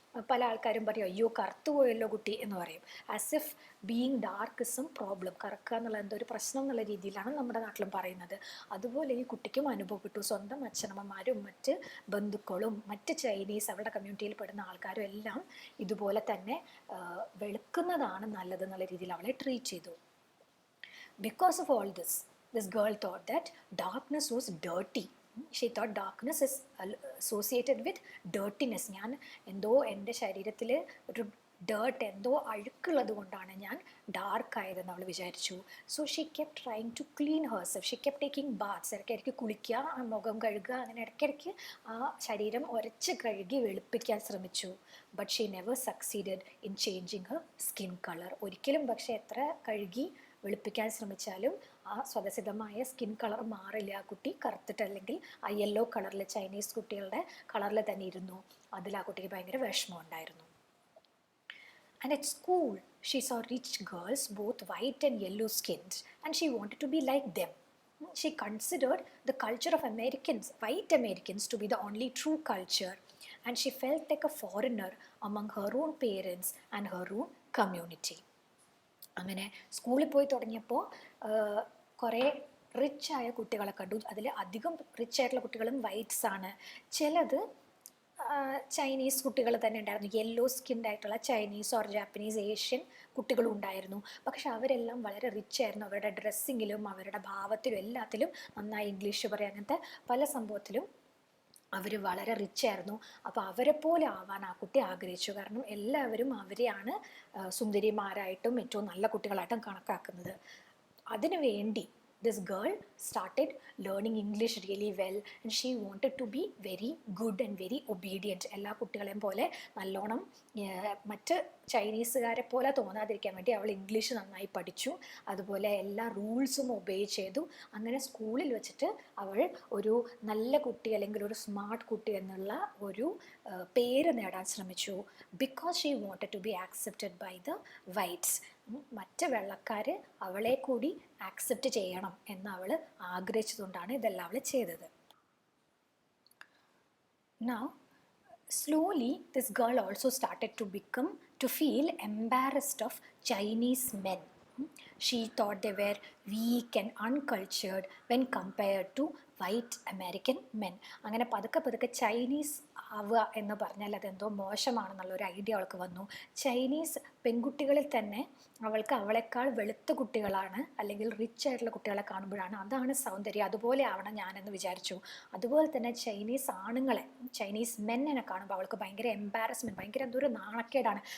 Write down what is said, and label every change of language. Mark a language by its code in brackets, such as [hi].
[ml] പല ആൾക്കാരും പറയും അയ്യോ കറുത്തു പോയല്ലോ കുട്ടി എന്ന് പറയും. [en] as if being dark is a problem, [ml] കറുക്കുക എന്നുള്ള എന്തോ ഒരു പ്രശ്നം എന്നുള്ള രീതിയിലാണ് നമ്മുടെ നാട്ടിലും പറയുന്നത്. അതുപോലെ ഈ കുട്ടിക്കും അനുഭവപ്പെട്ടു. സ്വന്തം അച്ഛനമ്മമാരും മറ്റ് ബന്ധുക്കളും മറ്റ് ചൈനീസ് അവരുടെ കമ്മ്യൂണിറ്റിയിൽ പെടുന്ന ആൾക്കാരും എല്ലാം ഇതുപോലെ തന്നെ വെളുക്കുന്നതാണ് നല്ലത് എന്നുള്ള രീതിയിൽ അവളെ ട്രീറ്റ് ചെയ്തു. [en] Because of all this, this girl thought that darkness was dirty. She thought darkness is associated with dirtiness. [ml] ഞാൻ എന്തോ എൻ്റെ ശരീരത്തിൽ ഒരു ഡേർട്ട്, എന്തോ അഴുക്കുള്ളത് കൊണ്ടാണ് ഞാൻ ഡാർക്ക് ആയതെന്ന് അവൾ വിചാരിച്ചു. [en] So she kept trying to clean herself. She kept taking baths. [ml] ഇടയ്ക്കിടയ്ക്ക് കുളിക്കുക, മുഖം കഴുകുക, അങ്ങനെ ഇടയ്ക്കിടയ്ക്ക് ആ ശരീരം ഉരച്ച് കഴുകി വെളുപ്പിക്കാൻ ശ്രമിച്ചു. [en] But she never succeeded in changing her skin colour. [ml] ഒരിക്കലും പക്ഷേ എത്ര കഴുകി വെളുപ്പിക്കാൻ ശ്രമിച്ചാലും ആ സ്വതസിദ്ധമായ സ്കിൻ കളർ മാറില്ല. ആ കുട്ടി കറുത്തിട്ട് അല്ലെങ്കിൽ ആ യെല്ലോ കളറിൽ, ചൈനീസ് കുട്ടികളുടെ കളറിൽ തന്നെ ഇരുന്നു. അതിൽ ആ കുട്ടിക്ക് ഭയങ്കര വിഷമം ഉണ്ടായിരുന്നു. [en] And at school, she saw rich girls, both white and yellow skinned, and she wanted to be like them. She considered the culture of Americans, white Americans, to be the only true culture, and she felt like a foreigner among her own parents and her own community. [ml] അങ്ങനെ സ്കൂളിൽ പോയി തുടങ്ങിയപ്പോൾ കുറേ റിച്ചായ കുട്ടികളെ കണ്ടു. അതിൽ അധികം റിച്ചായിട്ടുള്ള കുട്ടികളും വൈറ്റ്സ് ആണ്. ചിലത് ചൈനീസ് കുട്ടികൾ തന്നെ ഉണ്ടായിരുന്നു. യെല്ലോ സ്കിൻഡ് ആയിട്ടുള്ള ചൈനീസ് ഓർ ജാപ്പനീസ് ഏഷ്യൻ കുട്ടികളും ഉണ്ടായിരുന്നു. പക്ഷെ അവരെല്ലാം വളരെ റിച്ച് ആയിരുന്നു. അവരുടെ ഡ്രസ്സിങ്ങിലും അവരുടെ ഭാവത്തിലും എല്ലാത്തിലും നന്നായി ഇംഗ്ലീഷ് പറയുക, അങ്ങനത്തെ പല സംഭവത്തിലും അവർ വളരെ റിച്ച് ആയിരുന്നു. അപ്പോൾ അവരെ പോലെ ആവാൻ ആ കുട്ടി ആഗ്രഹിച്ചു. കാരണം എല്ലാവരും അവരെയാണ് സുന്ദരിമാരായിട്ടും ഏറ്റവും നല്ല കുട്ടികളായിട്ടും കണക്കാക്കുന്നത്. അതിനു വേണ്ടി [en] this girl started learning English really well, and she wanted to be very good and very obedient. [ml] എല്ലാ കുട്ടികളെയും പോലെ നല്ലോണം മറ്റ് ചൈനീസുകാരെ പോലെ തോന്നാതിരിക്കാൻ വേണ്ടി അവൾ ഇംഗ്ലീഷ് നന്നായി പഠിച്ചു. അതുപോലെ എല്ലാ റൂൾസും ഒബേ ചെയ്തു. അങ്ങനെ സ്കൂളിൽ വെച്ചിട്ട് അവൾ ഒരു നല്ല കുട്ടി അല്ലെങ്കിൽ ഒരു സ്മാർട്ട് കുട്ടി എന്നുള്ള ഒരു പേര് നേടാൻ ശ്രമിച്ചു. [en] Because she wanted to be accepted by the whites. [ml] മറ്റ് വെള്ളക്കാർ അവളെ കൂടി ആക്സെപ്റ്റ് ചെയ്യണം എന്ന് അവൾ ആഗ്രഹിച്ചതുകൊണ്ടാണ് ഇതെല്ലാം അവൾ ചെയ്തത്. [en] Now, slowly this girl also started to feel embarrassed of Chinese men. She thought they were weak and uncultured when compared to white American men. [ml] അങ്ങനെ പതുക്കെ പതുക്കെ ചൈനീസ് ആവുക എന്ന് പറഞ്ഞാൽ അതെന്തോ മോശമാണെന്നുള്ളൊരു ഐഡിയ അവൾക്ക് വന്നു. ചൈനീസ് പെൺകുട്ടികളിൽ തന്നെ അവൾക്ക് അവളെക്കാൾ വെളുത്ത കുട്ടികളാണ് അല്ലെങ്കിൽ റിച്ച് ആയിട്ടുള്ള കുട്ടികളെ കാണുമ്പോഴാണ് അതാണ് സൗന്ദര്യം, അതുപോലെ ആവണം ഞാനെന്ന് വിചാരിച്ചു. അതുപോലെ തന്നെ ചൈനീസ് ആണുങ്ങളെ, ചൈനീസ് മെന്നിനെ കാണുമ്പോൾ അവൾക്ക് ഭയങ്കര എംബാരസ്മെൻറ്റ്, ഭയങ്കര എന്തോ ഒരു നാണക്കേടാണ്.